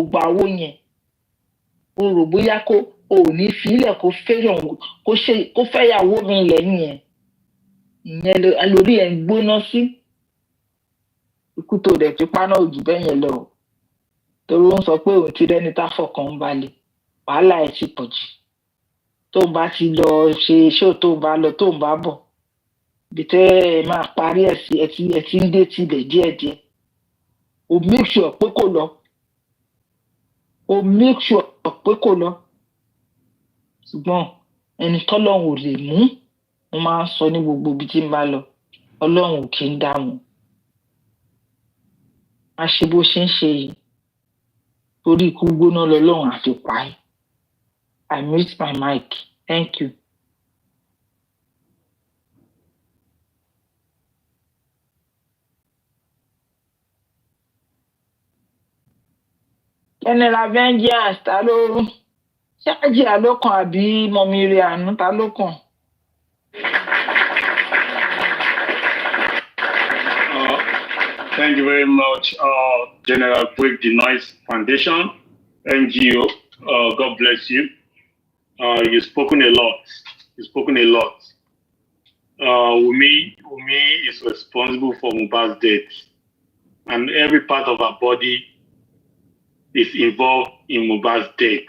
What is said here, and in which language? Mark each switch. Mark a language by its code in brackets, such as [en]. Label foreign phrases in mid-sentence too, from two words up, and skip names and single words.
[yo] gba owó yẹn o rò bóyá kó o ò ní fílẹ̀ kó fẹ́yàwó mi lẹ́yìn ẹ̀ ìyẹn lórí ẹ̀ ń gbóná sí ikú tó dẹ̀ ti paná òjì bẹ́ẹ̀ yẹn lọ torí ó ń sọ pé òun ti rẹ́ni tá fọkàn ń balẹ̀ wàhálà ẹ̀ ti pọ̀ jù tó ń bá ti lọ ṣe ṣó tó ń bá lọ tó ń bá bọ̀ bí tẹ́ ẹ máa parí ẹ̀ sí ẹ ti ń dé tilẹ̀ díẹ̀díẹ̀ o [en] make sure [yo] pé kò lọ ṣùgbọ́n ẹni tọ́lọ́run ò lè mú mo máa ń sọ ní gbogbo ibi tí n bá lọ ọlọ́run ò kí ń dá wọn má ṣe bó ṣe ń ṣe yìí torí ikú gbóná lọ́lọ́run àfi pa ẹ́. [en] I mute my mic. Thank you. [yo] General Vengeance ta ló ṣáàjì àlókàn àbí mọ̀mí rẹ̀ àánú ta ló kàn? [en] Thank you very much, General Break the Noise Foundation, NGO. God bless you. You've spoken a lot. Wunmi is responsible for Mohbad's death, and every part of her body is involved in Mohbad's death.